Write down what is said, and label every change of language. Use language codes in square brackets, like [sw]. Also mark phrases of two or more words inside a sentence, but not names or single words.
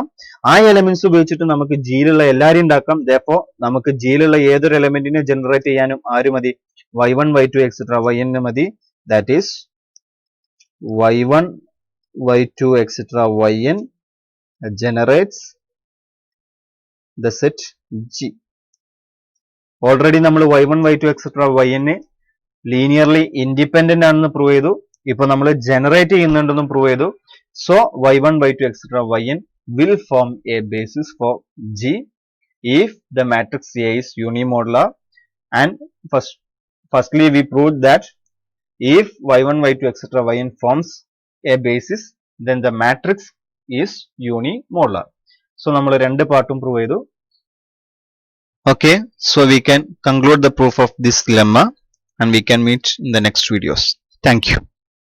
[ml] ആ എലിമെന്റ്സ് ഉപയോഗിച്ചിട്ട് നമുക്ക് ജിയിലുള്ള എല്ലാവരെയും ഉണ്ടാക്കാം. therefore നമുക്ക് ജിയിലുള്ള ഏതൊരു എലിമെന്റിനെ ജനറേറ്റ് ചെയ്യാനും ആര് മതി? y1, y2, etc. yn മതി. [en] that is y1, y2, etc. yn generates the set g. [ml] ഓൾറെഡി നമ്മൾ y1, y2, etc. yn [en] linearly independent [ml] ആണെന്ന് പ്രൂവ് ചെയ്തു. ഇപ്പൊ നമ്മൾ ജനറേറ്റ് ചെയ്യുന്നുണ്ടെന്നും പ്രൂവ് ചെയ്തു. [en] സോ y1, y2, etc. yn will form a basis for g if the matrix A is unimodular. And firstly we proved that if y1, y2, etc. yn forms a basis, then the matrix is unimodular. [ml] So നമ്മൾ രണ്ട് പാർട്ടും പ്രൂവ് ചെയ്തു. [en] Okay, so we can conclude the proof of this lemma and we can meet in the next videos. Thank you.